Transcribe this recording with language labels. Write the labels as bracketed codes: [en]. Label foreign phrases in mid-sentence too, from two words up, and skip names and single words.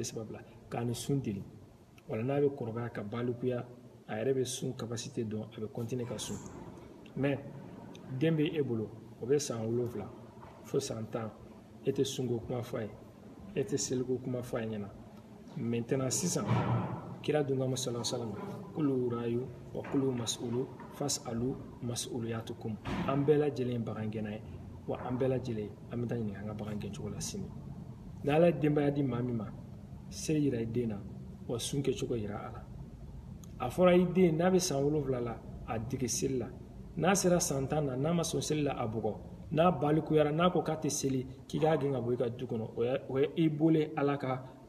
[bm] 3 bila k'a ni sun deli wala n'a bɛ kɔrɔbaya ka balikuya a yɛrɛ bɛ sun capacité dɔn a bɛ continuer ka sun mais den bɛ e bolo o bɛ san 7 fo san 10 e tɛ sunko kuma fɔ a ye e tɛ seliko kuma fɔ a ɲɛna maintenant sisan kira dunga [ar] صلى الله عليه وسلم كل راع وكل مسؤول فاسألوا مسؤوليتكم [bm] an bɛɛ lajɛlen bagan gɛnna ye wa an bɛɛ lajɛlen an bɛ taa ɲininka an ka bagan gɛncogo la sini ni ala ye denbaya di maa min ma se yira i den na wa sun kɛcogo yira a la a fɔra i den n'a bɛ san 7 la a dege seli la n'a sera san 10 na n'a ma sɔn seli la a bugɔ n'a balikuyara n'a ko k'a tɛ seli k'i k'a gɛn ka bɔ i ka du kɔnɔ o ye i bolo ala ka